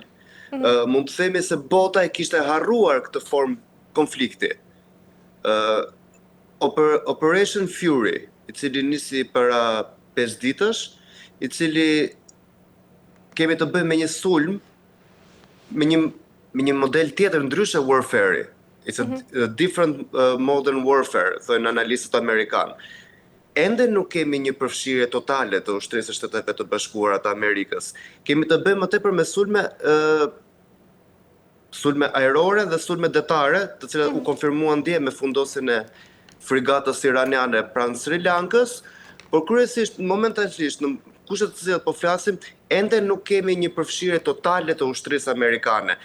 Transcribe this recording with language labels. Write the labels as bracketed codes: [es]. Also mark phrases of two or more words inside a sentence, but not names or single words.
[sq] Mund të themi se bota e kishte harruar këtë formë konflikti. Operation Fury, i cili nisi para 5 ditësh, i cili kemi të bëjmë me një sulm, me një model tjetër ndryshe warfare. [en] It's a different modern warfare, [sq] thojnë analistët amerikanë. Ende nuk kemi një përfshirje totale të ushtrisë së Shteteve të Bashkuara të Amerikës. Kemi të bëjmë më tepër me sulme ajrore dhe sulme detare, të cilat u konfirmuan dje me fundosjen e frigatës iraniane pranë Sri Lankës, por kryesisht momentalisht në kushtet të cilat po flasim, ende nuk kemi një përfshirje totale të ushtrisë amerikane.